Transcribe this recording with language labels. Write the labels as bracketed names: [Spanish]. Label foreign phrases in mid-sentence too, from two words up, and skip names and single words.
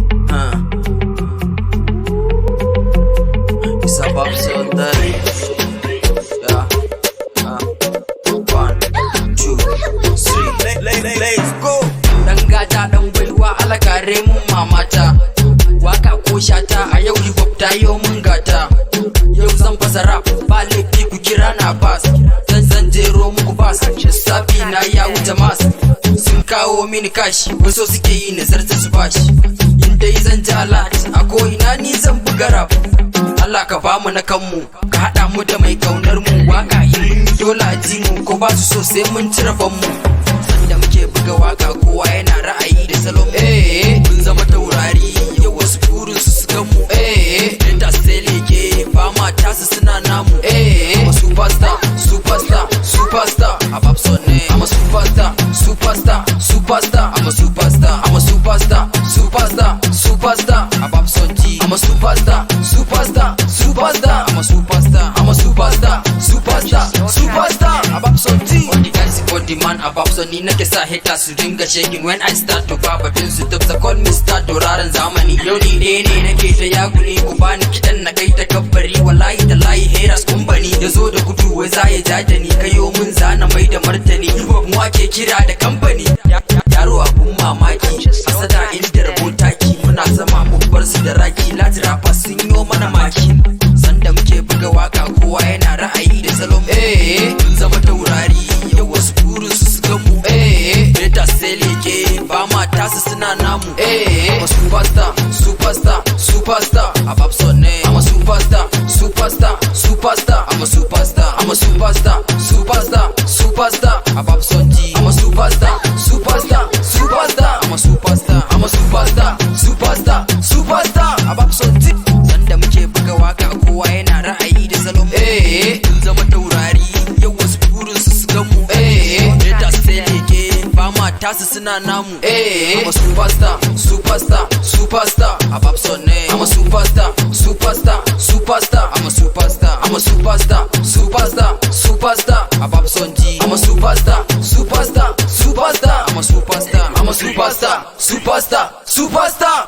[English] Huh. It's about Sunday. Yeah. Uh. One, two, three. Le-, le-, le-, let's go. [Hausa] Dan gata, dan baiwa, Allah kare mun mamata. Waka ko shata, a yau hip hop ta yo mun gata. Yau zan fasa rap, ba laifi ku kira na bass. Dan zan jero muku bass. Lissafi na ya wuce mas. Sun kawo mini kashi, wasu suke yi nazartar su bashi. In dai zan ji alat, a ko ina ni zan buga rap. Allah ka bamu na kanmu, ka haɗa mu da mai kaunar mu. Waka in mun yi dole a ji mu, ko ba su so sai mun cire fanmu. Sanda muke buga waka, kowa yana ra'ayi da salon mu. Eh, mun zama taurari, yau wasu burin su su gan mu. Eh, Delta State leke, ba ma tasu suna namu. [English] Eh, I'm a superstar, superstar, superstar. [Hausa] A Babson ne. [English] I'm a superstar, superstar, superstar. I'm a superstar, I'm a superstar, superstar, superstar. [Hausa] A Babson G. I'm a superstar, superstar, superstar. I'm a superstar, I'm a superstar, superstar, superstar. [English] A Babson G. All the guys for the man, [Hausa] a Babson ni nake sa haters su dinga [English] shaking when I start to [Hausa] ba batun su tafsa [English] call Mister [Hausa] Tauraron Zamani. Yau ni ɗaya ne nake ta yagule ku bani kiɗan na kai ta kabbari. Wallahi tallahi haters kun bani. Ya zo da gudu wai za ya ja da ni, kayo mun zana mai da martani. Hip hop mu ake kira da kamfani. Ya-, ya-, yaro abun mamaki. Hasada inda rabo taki. Muna zama mu bar su da raki. Lati rappers sun yo mana maki. Sanda muke buga waka kowa yana ra'ayi da salon mu. Eh, mun zama taurari. Yau wasu burin su su gan mu. Eh, haters sai leke. Ba ma tasu suna namu. [English] Eh, I'm a superstar, superstar, superstar. [Hausa] A Babson ne. [English] I'm a superstar, superstar, superstar. I'm a superstar, I'm a superstar, superstar, superstar. [Hausa] A Babson G. [English] I'm a superstar, superstar, superstar. I'm a superstar, I'm a superstar, superstar, superstar. [Hausa] A Babson G. Sanda muke buga waka kowa yana ra'ayi da salon mu. Eh, mun zama taurari. Yau wasu burin su su gan mu. Eh, haters sai leke. Ba ma tasu suna namu. [English] Eh, I'm a superstar, superstar, superstar. [Hausa] A Babson ne. [English] I'm a superstar, superstar, superstar. I'm a superstar, I'm a superstar, superstar, superstar. [Hausa] A Babson G. [English] I'm a superstar, superstar, superstar. I'm a superstar, I'm a superstar, superstar.